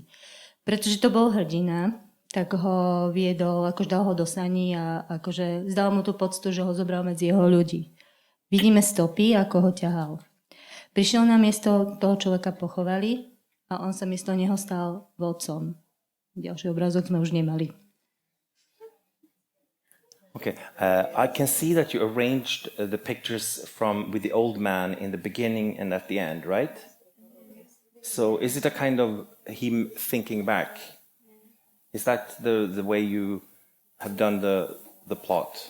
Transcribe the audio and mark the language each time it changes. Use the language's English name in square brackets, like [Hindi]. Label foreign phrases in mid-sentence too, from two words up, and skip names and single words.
[Slovak] Pretože to bol hrdina, tak ho viedol, akože dal ho do saní a akože zdal mu tú poctu, že ho zobral medzi jeho ľudí. Vidíme stopy, ako ho ťahal. Prišiel na miesto, toho človeka pochovali a on sa miesto neho stal vodcom. Ďalší obrázok sme už nemali. [English] Okay, I can see that you arranged the pictures with the old man in the beginning and at the end, right? So is it a kind of him thinking back? Is that the way you have done the plot?